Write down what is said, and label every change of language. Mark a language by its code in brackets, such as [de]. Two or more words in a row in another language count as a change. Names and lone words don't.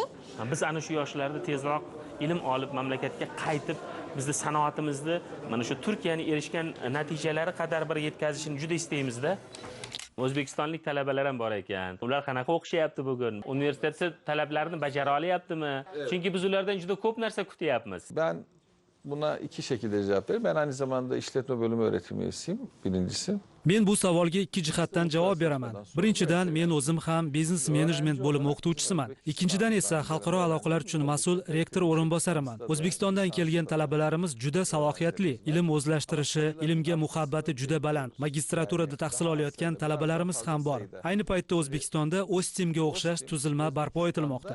[uz] Biz ana shu yoshlarda tezroq ilm olib mamlakatga qaytib, bizning sanoatimizni mana shu Turkiyaning erishgan natijalari qadar bir yetkazishni juda istaymiz-da. O'zbekistonlik talabalar ham bor ekan. Ular qanaqa o'qishyapti bugun? Universitet talablarini bajara olyaptimi? Chunki biz ulardan juda ko'p narsa kutyapmiz. [tr] Ben buna iki şekilde cevap veririm. Ben aynı zamanda işletme bölümü öğretim üyesiyim. Birincisi. [uz] Men bu savolga ikki jihatdan javob beraman. Birinchidan, men o'zim ham biznes menejment bo'limi o'qituvchisiman. Ikkinchidan esa xalqaro aloqalar uchun mas'ul rektor o'rinbosariman. O'zbekistondan kelgan talabalarimiz juda salohiyatli, ilm o'zlashtirishi, ilmga muhabbati juda baland. Magistraturada tahsil olayotgan talabalarimiz ham bor. Ayni paytda O'zbekistonda Ostimga o'xshash tuzilma barpo etilmoqda.